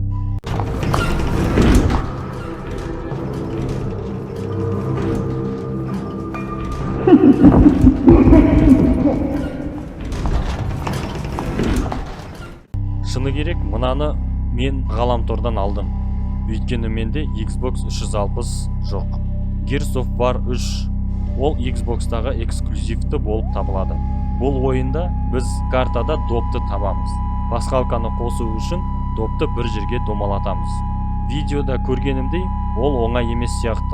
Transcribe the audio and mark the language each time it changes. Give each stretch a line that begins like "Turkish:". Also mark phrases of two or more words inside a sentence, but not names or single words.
Kazakh: Шыны керек, мынаны мен ғаламтордан алдым. Өйткені менде Xbox 360 жоқ. Gears of War 3 ол Xbox-тағы эксклюзивті болып табылады. Бұл ойында біз картада допты табамыз. Пасхалканы қосу үшін допты бір жерге домалатамыз. Видеода көргенімдей, ол оңай емес сияқты.